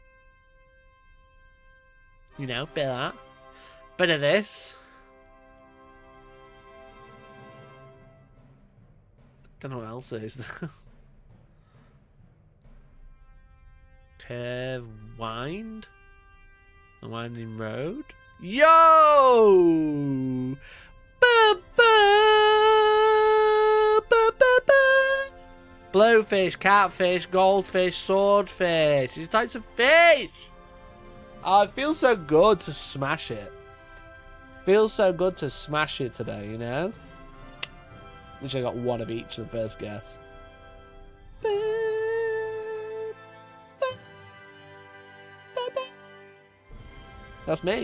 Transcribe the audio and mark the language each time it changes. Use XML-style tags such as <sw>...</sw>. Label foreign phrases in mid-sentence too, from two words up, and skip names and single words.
<en>You know, bit of that. Bit of this. Don't know what else there is. Curve wind. The winding road. Yo! Ba, ba, ba, ba, ba. Blowfish, catfish, goldfish, swordfish. These types of fish. Oh, it feels so good to smash it. Feels so good to smash it today, you know? Wish I got one of each of the first guess. That's me.</en>